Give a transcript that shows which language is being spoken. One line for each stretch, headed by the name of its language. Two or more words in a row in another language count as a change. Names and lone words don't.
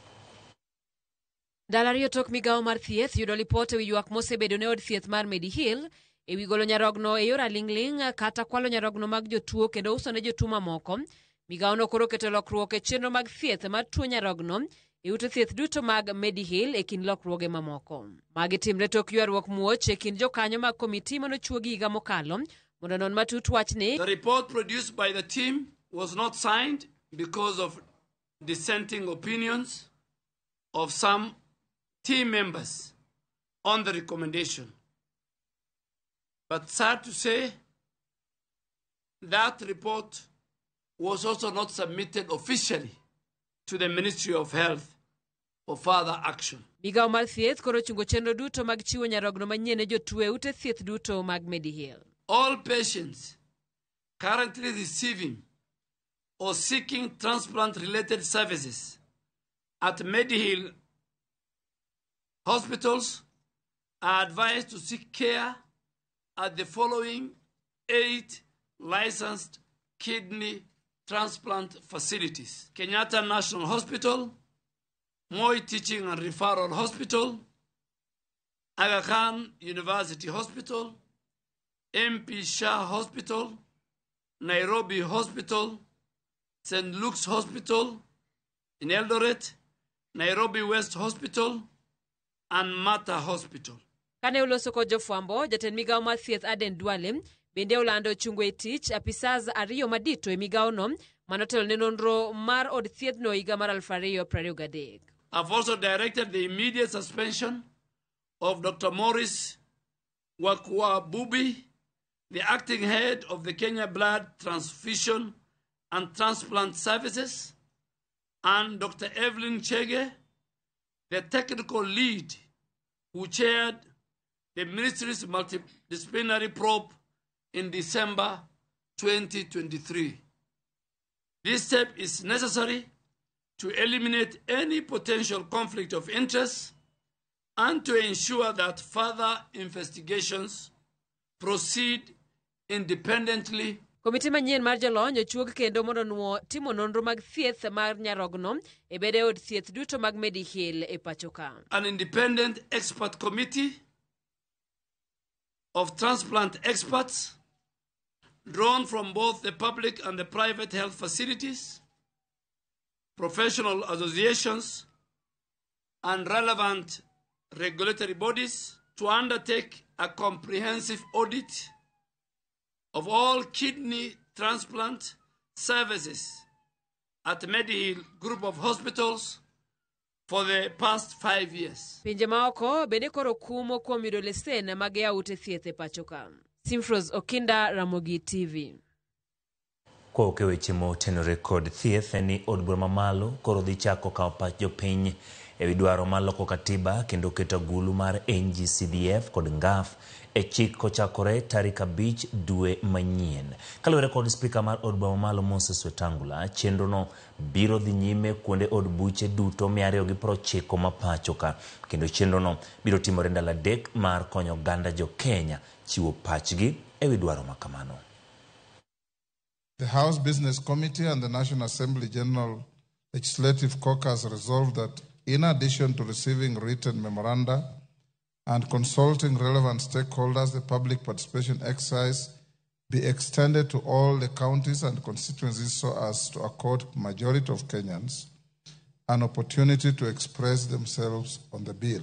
Luo (Kenya and Tanzania): Dalariyo tok migao mar thieth yudo lipot ewi ywak mosebedo ne od thieth mar Medihill ewi golo nyarogno e yor aling'ling' kata kwalo nyarogno mag jotuo kendo uso ne jotuo mamoko. Migao no koro keto lokruok e chenro mag thieth mar tuo nyarogno e ute thieth duto mag Medihill e kind lokruoge mamoko. Magi timre tok ywaruok muoch e kind jokanyo mag komiti manochuogi higa mokalo mondo non matut wachni.
English: The report produced by the team was not signed because of dissenting opinions of some team members on the recommendation. But sad to say, that report was also not submitted officially to the Ministry of Health for further action.
Luo (Kenya and Tanzania): Migao mar thieth koro chungo chenro duto mag chiwo nyarogno manyien ne jotuo e ute thieth duto mag Medihill.
English: All patients currently receiving or seeking transplant-related services at Medihill hospitals are advised to seek care at the following 8 licensed kidney transplant facilities: Kenyatta National Hospital, Moi Teaching and Referral Hospital, Aga Khan University Hospital, MP Shah Hospital, Nairobi Hospital, St. Luke's Hospital in Eldoret, Nairobi West Hospital, and Mata Hospital.
Luo (Kenya and Tanzania): Kane uloso kod jofwambo, jatend migao mar thieth Aden Duale bende olando chungo e tich apisas ariyo madito e migao no manotelo ne nonro mar od thieth no higa mar 2023.
English: I've also directed the immediate suspension of Dr. Morris Wakwabubi, the acting head of the Kenya Blood Transfusion and Transplant Services, and Dr. Evelyn Chege, the technical lead who chaired the ministry's multidisciplinary probe in December 2023. This step is necessary to eliminate any potential conflict of interest and to ensure that further investigations proceed independently.
Luo (Kenya and Tanzania): Komiti manyien mar jolony ochuog kendo mondo nuo timo nonro mag thieth mar nyarogno e bede od thieth duto mag Medihill e pachoka.
English: An independent expert committee of transplant experts drawn from both the public and the private health facilities, professional associations, and relevant regulatory bodies to undertake a comprehensive audit of all kidney transplant services at Medihill Group of Hospitals for the past 5 years.
Luo (Kenya and Tanzania): Pinje maoko bende koro kumo kuom yudo lesen mag yaute thieth e pachoka. Simfros Okinda, Ramogi TV. Kwa weche motenore kod thieth ni od bura mamalo koro dhi chako kawo pach jopiny ewi dwaro mar loko katiba kendo keto agulu mar NG-CDF kod ngaf e chik kochakore tarik 5 dwe manyien. Kaluwore kod spika mar od bura mamalo Moses Wetangula, chenrono biro dhi nyime kuonde od buche duto 290 ma pachoka, kendo chenrono biro timore ndalo adek mar konyo oganda jo Kenya chiwo pachgi ewi dwaro makamano.
English: The House Business Committee and the National Assembly General Legislative Caucus resolved that in addition to receiving written memoranda and consulting relevant stakeholders, the public participation exercise be extended to all the counties and constituencies so as to accord majority of Kenyans an opportunity to express themselves on the bill.